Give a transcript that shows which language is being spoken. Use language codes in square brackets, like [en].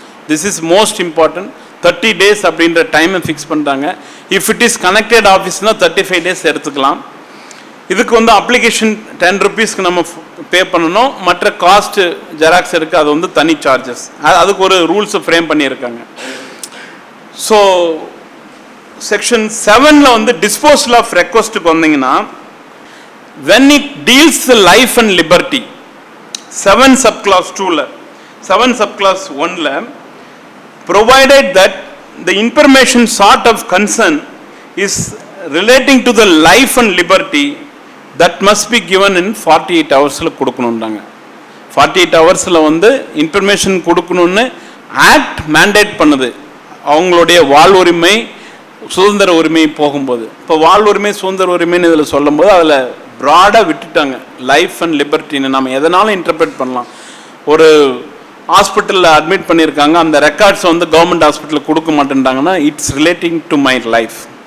[en] This is most important. [ta] 30 days அப்படின்ற டைமை fix பண்ணிட்டாங்க. [en] if it is connected [ta] ஆஃபீஸ்னால் 35 days எடுத்துக்கலாம். இதுக்கு வந்து அப்ளிகேஷன் 10 rupeesக்கு நம்ம பே பண்ணணும். மற்ற காஸ்ட் ஜெராக்ஸ் இருக்குது, அது வந்து தனி சார்ஜஸ். அதுக்கு ஒரு ரூல்ஸை ஃப்ரேம் பண்ணியிருக்காங்க. [en] so section 7 வந்து disposal of ரெக்வஸ்ட்டுக்கு வந்தீங்கன்னா when it deals life and liberty 7 subclause 2 7 subclause 1 provided that the information sought of concern is relating to the life and liberty that must be given in 48 hours [ta] கொடுக்கணும்ன்றாங்க. 48 hours வந்து information கொடுக்கணும்னு act mandate பண்ணுது. அவங்களுடைய வாழ்வுரிமை சுதந்திர உரிமை போகும்போது இப்போ வாழ்வுரிமை சுதந்திர உரிமைன்னு இதில் சொல்லும்போது அதில் ப்ராடாக விட்டுட்டாங்க. லைஃப் அண்ட் லிபர்ட்டின்னு நம்ம எதனாலும் இன்டர்பிரேட் பண்ணலாம். ஒரு ஹாஸ்பிட்டலில் அட்மிட் பண்ணியிருக்காங்க, அந்த ரெக்கார்ட்ஸ் வந்து கவர்மெண்ட் ஹாஸ்பிட்டலுக்கு கொடுக்க மாட்டேன்ட்டாங்கன்னா [en] It's relating to my life.